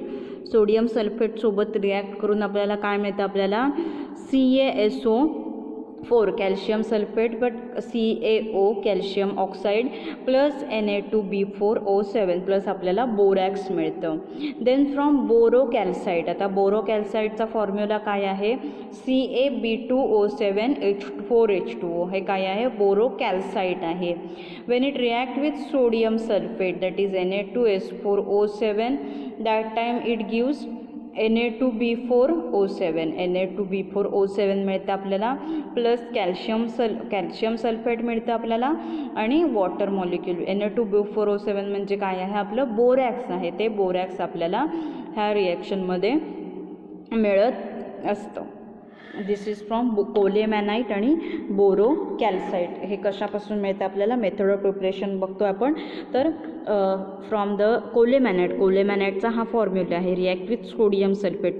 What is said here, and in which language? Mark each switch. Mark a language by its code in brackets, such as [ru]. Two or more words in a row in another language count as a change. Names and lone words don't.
[mr] सोडियम सल्फेटसोबत रिॲक्ट करून आपल्याला काय मिळतं आपल्याला CaSO4 कॅल्शियम सल्फेट बट CaO कॅल्शियम ऑक्साईड प्लस Na2B4O7 प्लस आपल्याला बोरॅक्स मिळतं. [en] then from boro calcite. [mr] आता बोरो कॅल्साईटचा फॉर्म्युला काय आहे CaB2O7H4H2O हे काय आहे बोरो कॅल्साईट आहे. [en] when it react with sodium sulphate that is Na2S4O7 that time it gives Na2B4O7 [mr] मिळतं आपल्याला प्लस कॅल्शियम सल्फेट मिळतं आपल्याला आणि [en] water molecule. [mr] Na2B4O7 म्हणजे काय आहे आपलं बोरॅक्स आहे ते बोरॅक्स आपल्याला ह्या रिॲक्शनमध्ये मिळत असतं. [en] this is from colemanite and boro calcite. [mr] हे कशापासून मिळतं आपल्याला [en] method of preparation [mr] बघतो आपण तर [en] from the [mr] कोलेमॅनाईटचा हा फॉर्म्युला आहे [en] react with sodium sulphate.